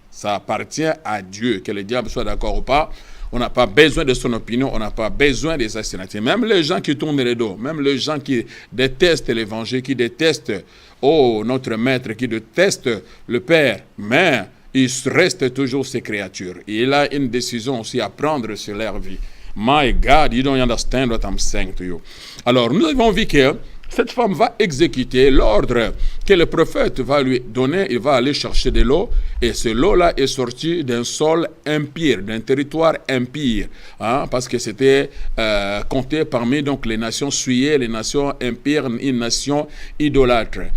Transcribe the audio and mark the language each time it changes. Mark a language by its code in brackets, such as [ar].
[fr] Ça appartient à Dieu. Que le diable soit d'accord ou pas, on n'a pas besoin de son opinion, on n'a pas besoin des assignations. Même les gens qui tournent les dos, même les gens qui détestent l'évangile, qui détestent notre maître, qui détestent le Père, mais il reste toujours ses créatures. Et il a une décision aussi à prendre sur leur vie. [en] My God, you don't understand what I'm saying to you. [fr] Alors, nous avons vu que cette femme va exécuter l'ordre que le prophète va lui donner. Il va aller chercher de l'eau, et ce l'eau-là est sortie d'un sol impur, d'un territoire impur, parce que c'était compté parmi donc les nations souillées, les nations impures, une nation idolâtre.